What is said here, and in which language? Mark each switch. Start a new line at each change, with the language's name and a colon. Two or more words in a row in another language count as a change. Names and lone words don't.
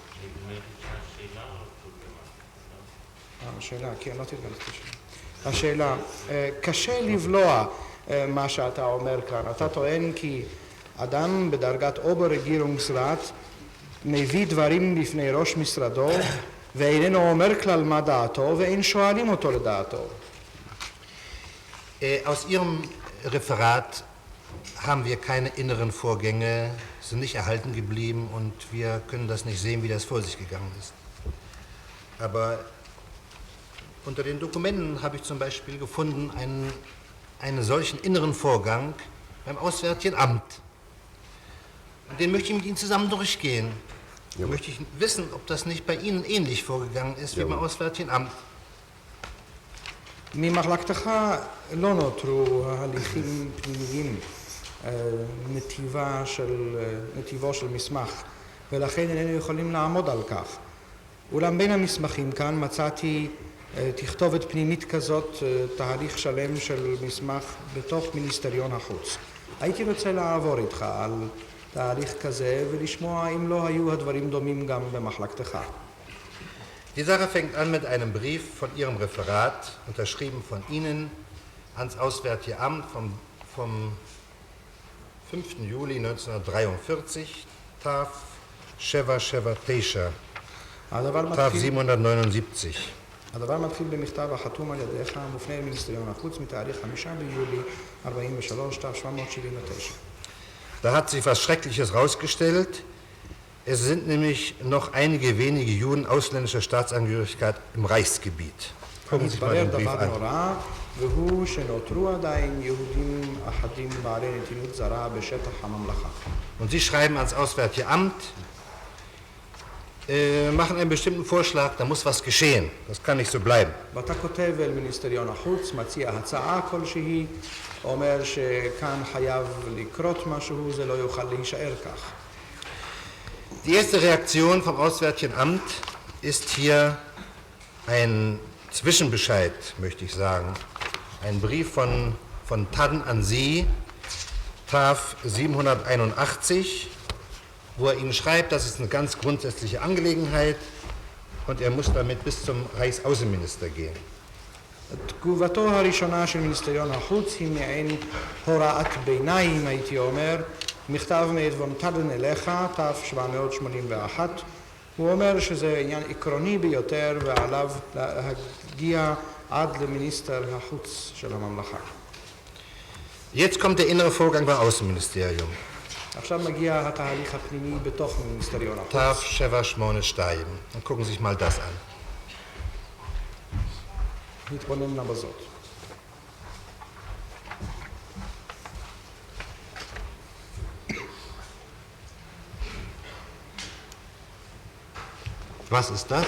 Hebrew: השאלה, כן, לא תתגלתי השאלה, קשה לבלוע מה שאתה אומר כאן. אתה טוען כי אדם בדרגת אובר-רגierungsrat מביא דברים לפני ראש משרדו ואיננו אומר כלל מה דעתו ואין שואלים אותו לדעתו.
German: aus Ihrem Referat haben wir keine inneren Vorgänge, sind nicht erhalten geblieben und wir können das nicht sehen, wie das vor sich gegangen ist. Aber unter den Dokumenten habe ich zum Beispiel gefunden einen solchen inneren Vorgang beim Auswärtigen Amt. Und den möchte ich mit Ihnen zusammen durchgehen. Da möchte ich wissen, ob das nicht bei Ihnen ähnlich vorgegangen ist wie beim Auswärtigen Amt.
Hebrew: ממחלקתך לא נותרו הליכים פנימיים, נתיבו של מסמך, ולכן איננו יכולים לעמוד על כך. אולם בין המסמכים כאן מצאתי תכתובת פנימית כזאת, תהליך שלם של מסמך בתוך מיניסטריון החוץ. הייתי רוצה לעבור איתך על תהליך כזה ולשמוע אם לא היו הדברים דומים גם במחלקתך.
German: Die Sache fängt an mit einem Brief von Ihrem Referat, unterschrieben von Ihnen, ans Auswärtige Amt vom 5. Juli 1943,
Hebrew: תף שבע שבע תשע, תף 779. הדבר מתחיל במכתב החתום על ידיך המופנה למיניסטריון החוץ מתאריך 5 ביולי 43, תף 779.
German: Da hat sich was Schreckliches rausgestellt. Es sind nämlich noch einige wenige Juden ausländischer Staatsangehörigkeit im Reichsgebiet. Gucken Sie sich mal den Brief an.
Hebrew: והוא שנותרו עדיין יהודים אחדים בעלי נתינות זרה בשטח הממלכה.
German: Und Sie schreiben ans Auswärtige Amt, machen einen bestimmten Vorschlag, da muss was geschehen. Das kann nicht so bleiben.
Hebrew: ואתה כותב אל מיניסטריון החוץ, מציע הצעה כלשהי, אומר שכאן חייב לקרות משהו, זה לא יוכל להישאר כך.
German: Die erste Reaktion vom Auswärtigen Amt ist hier ein Zwischenbescheid, möchte ich sagen. Ein Brief von Tann an Sie, Taf 781, wo er Ihnen schreibt, das ist eine ganz grundsätzliche Angelegenheit und er muss damit bis zum Reichsaußenminister gehen.
Hebrew: תגובתו הראשונה של מיניסטריון החוץ היא מעין הוראת ביניים, הייתי אומר, מכתב מאת וון טאדן אליך, תף 781, הוא אומר שזה עניין עקרוני ביותר ועליו להגיע עד למיניסטר החוץ של הממלכה.
German: Jetzt kommt der innere Vorgang beim Außenministerium.
Hebrew: עכשיו מגיע התהליך הפנימי בתוך מיניסטריון החוץ. תף שבע שמונה שתיים.
German: Und gucken Sie sich mal das an.
Hebrew: נתבונן נא בזאת.
German: Was ist das?